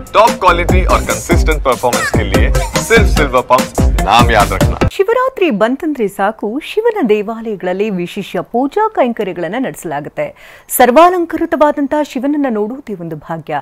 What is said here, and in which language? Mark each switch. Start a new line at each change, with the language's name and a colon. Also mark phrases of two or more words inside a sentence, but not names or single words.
English: top quality
Hindi: और
English: consistent performance
Hindi: के लिए सिर्फ सिल्वर पंप नाम याद रखना।
Kannada: ಶಿವರಾತ್ರಿ ಬಂತಂದ್ರೆ ಸಾಕು ಶಿವನ ದೇವಾಲಯಗಳಲ್ಲಿ ವಿಶೇಷ ಪೂಜಾ ಕೈಂಕರ್ಯಗಳನ್ನು ನಡೆಸಲಾಗುತ್ತೆ. ಸರ್ವಾಲಂಕೃತವಾದಂತಹ ಶಿವನನ್ನ ನೋಡುವುದೇ ಒಂದು ಭಾಗ್ಯ.